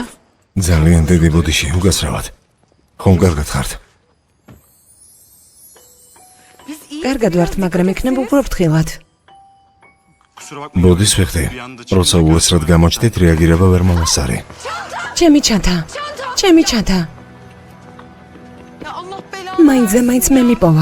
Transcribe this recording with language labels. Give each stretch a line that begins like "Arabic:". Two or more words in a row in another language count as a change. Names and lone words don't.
Georgian: ძალიან დიდი ბოდიში, უგასრავად. ხომ კარგად ხართ? კარგად ვართ, მაგრამ იქნებ უფრო ფრთხილად. ბოდის ვიხდი. როცა უეცრად გამოჩდით, რეაგირება ვერ მომასარი. ჩემი ჩანთა. ჩემი ჩანთა.
Turkish: Ya Allah belanı
Georgian: მაინც მე მიპოვა.